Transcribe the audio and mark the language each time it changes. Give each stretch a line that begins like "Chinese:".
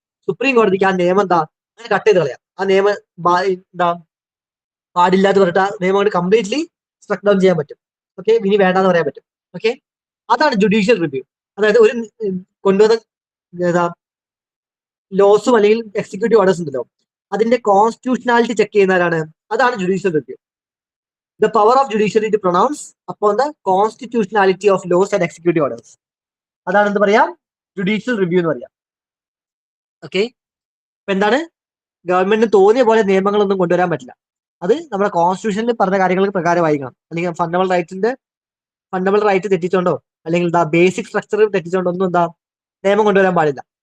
Malayalam: Supreme കോടതിക്ക് ആ നിയമം എന്താ അങ്ങനെ കട്ട് ചെയ്ത് കളയാം. ആ നിയമം എന്താ പാടില്ലാത്ത പറഞ്ഞിട്ട് ആ നിയമം കൊണ്ട് കംപ്ലീറ്റ്ലി സ്ട്രക്ക് ഡൗൺ ചെയ്യാൻ പറ്റും. ഓക്കെ, ഇനി വേണ്ടാന്ന് പറയാൻ പറ്റും. ഓക്കെ, അതാണ് ജുഡീഷ്യൽ റിവ്യൂ. അതായത് ഒരു കൊണ്ടുവന്ന ലോസും അല്ലെങ്കിൽ എക്സിക്യൂട്ടീവ് ഓർഡേഴ്സ് ഉണ്ടല്ലോ, അതിന്റെ കോൺസ്റ്റിറ്റ്യൂഷനാലിറ്റി ചെക്ക് ചെയ്യുന്നവരാണ്. അതാണ് judicial review.
English: The power of judiciary to pronounce upon the constitutionality of laws and executive orders.
Malayalam: അതാണ് എന്ത് പറയാം? ജുഡീഷ്യൽ റിവ്യൂ എന്ന് പറയാം. ഓക്കെ, ഇപ്പൊ എന്താണ്, ഗവൺമെന്റിന് തോന്നിയ പോലെ നിയമങ്ങളൊന്നും കൊണ്ടുവരാൻ പറ്റില്ല. അത് നമ്മുടെ കോൺസ്റ്റിറ്റ്യൂഷനിൽ പറഞ്ഞ കാര്യങ്ങൾക്ക് പ്രകാരമായിരിക്കണം. അല്ലെങ്കിൽ ഫണ്ടമെന്റൽ റൈറ്റ് തെറ്റിച്ചോണ്ടോ അല്ലെങ്കിൽ ബേസിക് സ്ട്രക്ചർ തെറ്റിച്ചോണ്ടോ ഒന്നും നിയമം കൊണ്ടുവരാൻ പാടില്ല.